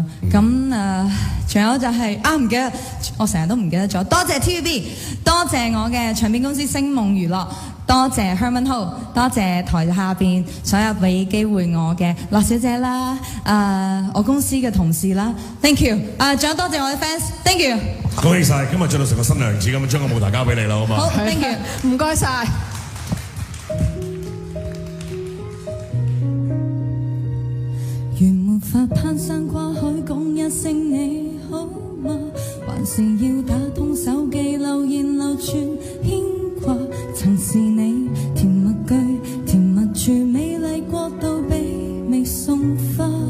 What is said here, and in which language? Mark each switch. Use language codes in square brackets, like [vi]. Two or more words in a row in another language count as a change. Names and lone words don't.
[yue] 咁仲有就係唔記得，我成日都唔記得咗。多謝 TVB， 多謝我嘅唱片公司星夢娛樂。多謝 Herman Ho， 多謝台下邊所有俾機會我嘅樂小姐啦，我公司嘅同事啦 ， [en] thank you， [yue] 仲有多謝我嘅 fans， [en] thank you。 [yue] 恭喜晒，今日着到成個新娘子咁，將個舞台交俾你啦，好嘛？好 ， [en] thank you， [yue] 唔該晒。原沒法攀山跨海講一聲你好嗎？還是要打通手機留言流傳牽掛？曾是你甜蜜句，甜蜜住美麗國度被未送花。